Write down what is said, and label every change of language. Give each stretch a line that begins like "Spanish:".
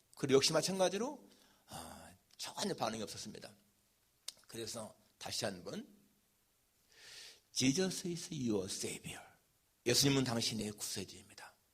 Korean: 그리고 역시 마찬가지로 전혀 반응이 없었습니다. 그래서 다시 한번
English: Jesus is your Savior.
Korean: 예수님은 당신의 구세주입니다.